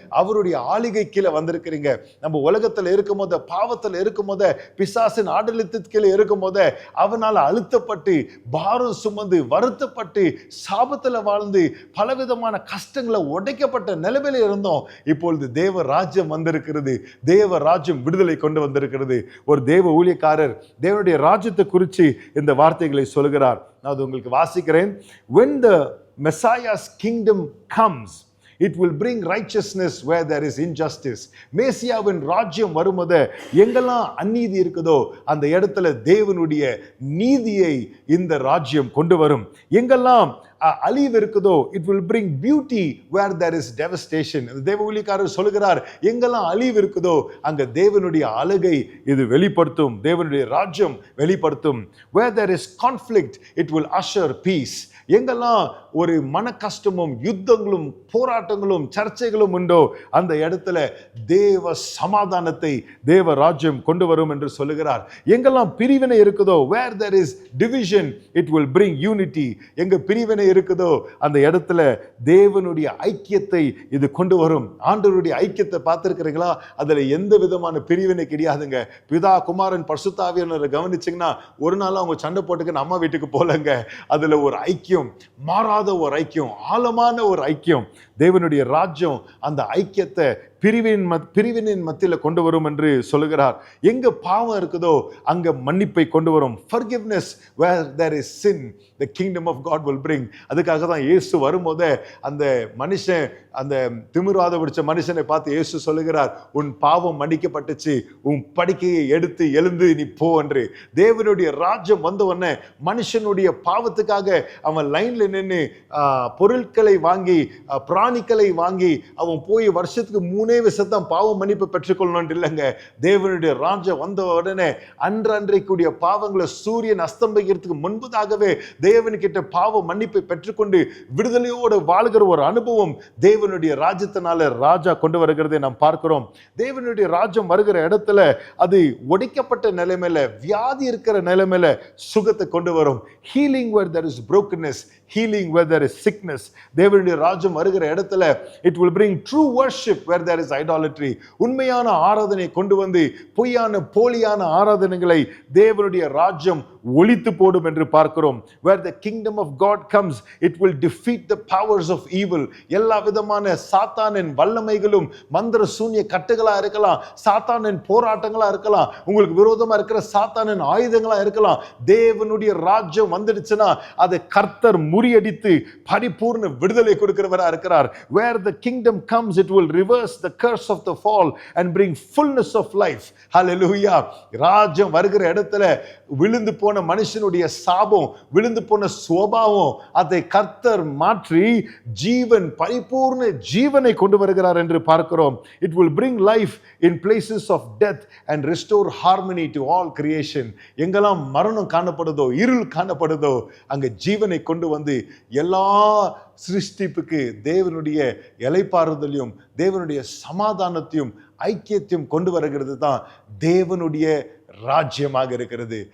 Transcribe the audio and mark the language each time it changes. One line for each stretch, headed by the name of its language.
Tamil: அவருடைய ஆளுகை கீழே வந்திருக்கிறீங்க. நம்ம உலகத்துல இருக்கும் போது, பாவத்துல இருக்கும் போது, பிசாசின் ஆடலித்து கீழே இருக்கும் போது, அவனால அழுத்தப்பட்டு பாரம் சுமந்து வருத்தப்பட்டு சாபத்துல வாழ்ந்து பலவிதமான கஷ்டங்களை உடைக்கப்பட்ட நிலைமையில இருந்தோம். இப்பொழுது தேவ ராஜ்யம் வந்திருக்கிறது. தேவ ராஜ்யம் விடுதலை கொண்டு வந்திருக்கிறது. ஒரு தேவ ஊழியக்காரர் தேவனுடைய ராஜ்யத்தை குறித்து இந்த வார்த்தைகளை சொல்கிறார். நான் அது உங்களுக்கு வாசிக்கிறேன்.
English: When the Messiah's kingdom comes, it will bring righteousness where there is injustice.
Tamil: மேசியாவின் ராஜ்யம் வரும்போது எங்கெல்லாம் அநீதி இருக்குதோ அந்த இடத்துல தேவனுடைய நீதியை இந்த ராஜ்யம் கொண்டு வரும். எங்கெல்லாம் அழிவு இருக்குதோ,
English: it will bring beauty where there is devastation.
Tamil: தேவ ஊழியக்காரர் சொல்கிறார், எங்கெல்லாம் அழிவு இருக்குதோ அங்க தேவனுடைய அழகை இது வெளிப்படுத்தும், தேவனுடைய ராஜ்யம் வெளிப்படுத்தும்.
English: Where there is conflict, it will usher peace.
Tamil: எங்கெல்லாம் ஒரு மன கஷ்டமும் யுத்தங்களும் போராட்டங்களும் சர்ச்சைகளும் உண்டோ அந்த இடத்துல தேவ சமாதானத்தை தேவ ராஜ்யம் கொண்டு வரும் என்று சொல்லுகிறார். எங்கெல்லாம் பிரிவினை இருக்குதோ,
English: where there is division, it will bring unity.
Tamil: எங்க பிரிவினை இருக்குதோ அந்த இடத்துல தேவனுடைய ஐக்கியத்தை இது கொண்டு வரும். ஆண்டவருடைய ஐக்கியத்தை பார்த்திருக்கிறீங்களா? அதுல எந்த விதமான பிரிவினை கிடையாதுங்க. பிதா குமாரன் பரிசுத்த ஆவியானவரை கவனிச்சீங்கன்னா ஒரு நாள் அவங்க சண்டை போட்டுக்கு அம்மா வீட்டுக்கு போலங்க. அதுல ஒரு ஐக்கியம், மாறாத ஒரு ஐக்கியம், ஆழமான ஒரு ஐக்கியம். தேவனுடைய ராஜ்யம் அந்த ஐக்கியத்தை பிரிவினின் மத்தியில கொண்டு வரும் என்று சொல்லுகிறார். எங்க பாவம் இருக்குதோ அங்க மன்னிப்பை கொண்டு வரும்.
English: Forgiveness where there is sin, the kingdom of God will bring.
Tamil: அதுக்காக தான் இயேசு வரும்போதே அந்த மனுஷன், அந்த திமிராத பிடிச்ச மனுஷனை பார்த்து இயேசு சொல்லுகிறார், உன் பாவம் மன்னிக்கப்பட்டுச்சு, உன் படுக்கையை எடுத்து எழுந்து நீ போ என்று. தேவனுடைய ராஜ்யம் வந்த உடனே மனுஷனுடைய பாவத்துக்காக அவன் லைன்ல நின்று பொருட்களை வாங்கி பிராணிகளை வாங்கி அவன் போய் வருஷத்துக்கு 3 வருஷத்தான் பாவ மன்னிப்பு பெற்றுக்கொள்ளணும் இல்லைங்க. தேவனுடைய ராஜ்யம் வந்த உடனே அன்றைக்குரிய பாவங்களை சூரியன் அஸ்தம்பிக்கிறதுக்கு முன்பதாகவே தேவன்கிட்ட பாவ மன்னிப்பை பெற்றுக்கொண்டு விடுதலையோடு வாழ்கிற ஒரு அனுபவம் தேவனுடைய ராஜ்யத்தினால ராஜா கொண்டு வருகிறதை நாம் பார்க்கிறோம். தேவனுடைய ராஜ்யம் வருகிற இடத்துல அது ஒடிக்கப்பட்ட நிலைமையில, வியாதி இருக்கிற நிலைமையில சுகத்தை கொண்டு வரும்.
English: Healing where there is brokenness, healing where there is sickness.
Tamil: தேவனுடைய ராஜ்யம் வருகிற இடத்துல
English: it will bring true worship where there is idolatry.
Tamil: உண்மையான ஆராதனை கொண்டு வந்து பொய்யான போலியான ஆராதனைகளை தேவனுடைய ராஜ்யம் ஒழித்து போடும் என்று பார்க்கிறோம்.
English: Where the kingdom of God comes, it will defeat the powers of evil.
Tamil: எல்லா விதமான சாத்தானின் வல்லமைகளும் மந்திர சூன்ய கட்டுகளா இருக்கலாம், சாத்தானின் போராட்டங்களா இருக்கலாம், உங்களுக்கு விரோதமா இருக்கிற சாத்தானின் ஆயுதங்களா இருக்கலாம். தேவனுடைய ராஜ்யம் வந்துடுச்சுன்னா அதை கர்த்தர் முறியடித்து பரிபூர்ண விடுதலை கொடுக்கிறவரா இருக்கிறார்.
English: Where the kingdom comes, it will reverse the curse of the fall and bring fullness of life. Hallelujah.
Tamil: ராஜ்யம் வருகிற இடத்துல விழுந்து போன மனுஷனுடைய சாபம், விழுந்து போன சுபாவம், அதை கர்த்தர் மாற்றி ஜீவன், பரிபூர்ண ஜீவனை கொண்டு வருகிறார் என்று பார்க்கிறோம்.
English: It will bring life in places of death and restore harmony to all creation.
Tamil: எங்கெல்லாம் மரணம் காணப்படுதோ, இருள் காணப்படுதோ அங்க ஜீவனை கொண்டு வந்து எல்லா சிருஷ்டிப்புக்கு தேவனுடைய இளைப்பாறுதலையும் தேவனுடைய சமாதானத்தையும் ஐக்கியத்தையும் கொண்டு வருகிறது தான் தேவனுடைய ராஜ்யமாக இருக்கிறது.